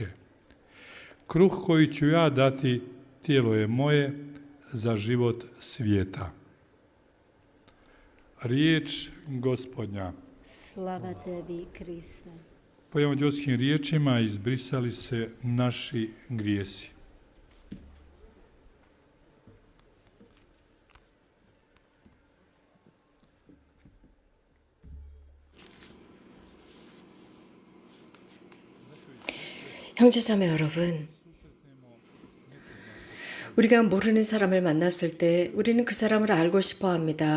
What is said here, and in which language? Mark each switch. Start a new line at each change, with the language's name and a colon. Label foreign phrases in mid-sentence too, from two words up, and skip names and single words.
Croatian: Kruh koji ću ja dati, tijelo je moje za život svijeta. Riječ Gospodnja. Slava tebi, Kriste. Po evanđelskim riječima izbrisali se naši grijesi.
Korean: 형제자매 여러분, 우리가 모르는 사람을 만났을 때 우리는 그 사람을 알고 싶어 합니다.